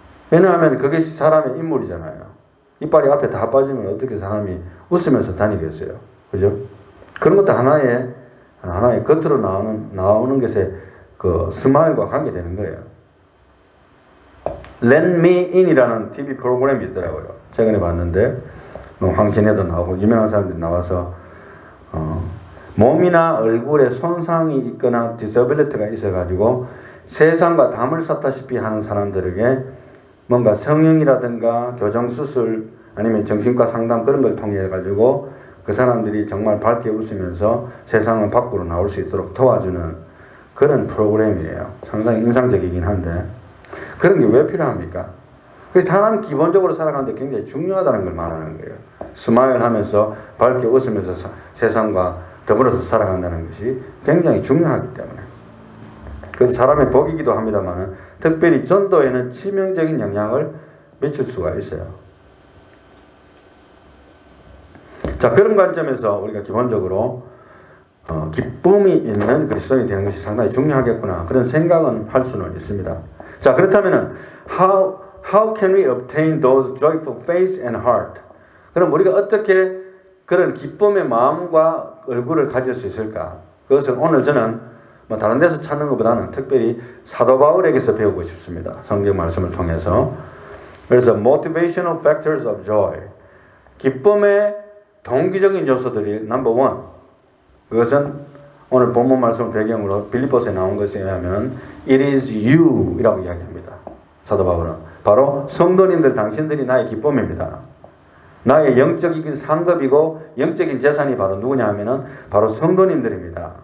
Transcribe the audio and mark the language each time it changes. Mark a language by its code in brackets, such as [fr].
[ko] 왜냐하면 그게 사람의 인물이잖아요. 이빨이 앞에 다 빠지면 어떻게 사람이 웃으면서 다니겠어요. 그죠? 그런 것도 하나의 겉으로 나오는 것에 그 스마일과 관계되는 거예요. Let Me In이라는 TV 프로그램이 있더라고요. 최근에 봤는데 황신혜도 나오고 유명한 사람들이 나와서 몸이나 얼굴에 손상이 있거나 디서빌리티가 있어가지고 세상과 담을 쌓다시피 하는 사람들에게 뭔가 성형이라든가 교정수술 아니면 정신과 상담 그런 걸 통해 가지고 그 사람들이 정말 밝게 웃으면서 세상은 밖으로 나올 수 있도록 도와주는 그런 프로그램이에요. 상당히 인상적이긴 한데 그런 게 왜 필요합니까? 그 사람 기본적으로 살아가는데 굉장히 중요하다는 걸 말하는 거예요. 스마일 하면서 밝게 웃으면서 세상과 더불어서 살아간다는 것이 굉장히 중요하기 때문에 그래서 사람의 복이기도 합니다만 특별히 전도에는 치명적인 영향을 미칠 수가 있어요. 자, 그런 관점에서 우리가 기본적으로 기쁨이 있는 그리스도인이 되는 것이 상당히 중요하겠구나 그런 생각은 할 수는 있습니다. 자, 그렇다면 [en] how can we obtain those joyful face and heart? [ko] 그럼 우리가 어떻게 그런 기쁨의 마음과 얼굴을 가질 수 있을까? 그것을 오늘 저는 뭐 다른 데서 찾는 것보다는 특별히 사도 바울에게서 배우고 싶습니다. 성경 말씀을 통해서. 그래서 [en] motivational factors of joy. [ko] 기쁨의 동기적인 요소들이 [en] number one. [ko] 그것은 오늘 본문 말씀 배경으로 빌립보서에 나온 것에 의하면 [en] it is you [ko] 이라고 이야기합니다. 사도 바울은 바로 성도님들 당신들이 나의 기쁨입니다. 나의 영적인 상급이고 영적인 재산이 바로 누구냐 하면은 바로 성도님들입니다.